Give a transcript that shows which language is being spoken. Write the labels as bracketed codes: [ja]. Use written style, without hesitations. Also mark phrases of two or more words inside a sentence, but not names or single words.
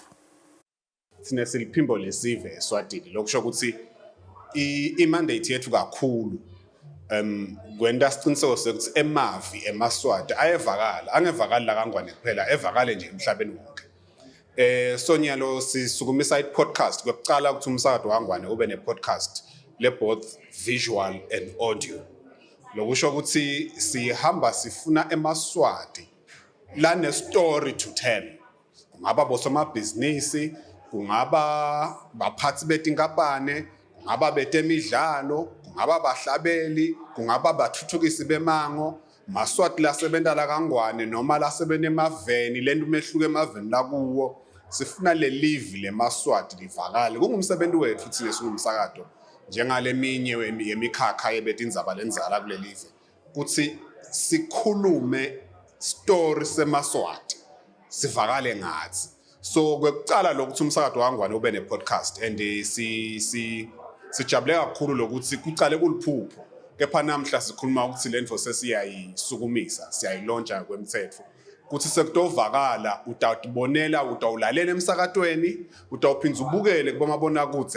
[ss] Sinesiliphimbo lesive Eswatini lokusho ukuthi i-mandate yethu kakhulu kwenda siqiniseko sokuthi emavi emaswati angevakali la kangwane kuphela evakale nje emhlabeni wonke. Sonyalo sisukumisa i-podcast kwekucala ukuthi umsakato kangwane ube ne-podcast le [en] both visual and audio. [ss] Lokusho ukuthi sihamba sifuna emaswati la ne [en] story to tell. [ss] Kungaba bosomabhizinisi, kungaba baphathi betinkampane, kungaba betemidlalo, kungaba bahlabeli, kungaba bathuthukisi bemango, Maswati lasebenza la kangwane noma lasebenza emaveni lento umehluko emaveni lakuwo sifuna le live le Maswati livakale kungumsebenzi wethu thina singumsakazo njengaleminye yemikhakha yebethu indzaba lenzala kule live kuthi sikhulume story seMaswati sivakale ngathi so kwekucala lokuthi umsakazo wangwane ube ne podcast and sijabule kakhulu lokuthi kucale kuliphupho kepha namhla sikhuluma ukuthi lento sesiyayisukumisa siyayilontsha kwemthetho kuthi sekutovakala utawubonela utawulalela emsakatweni utawuphinza ubukele kubomabona kudze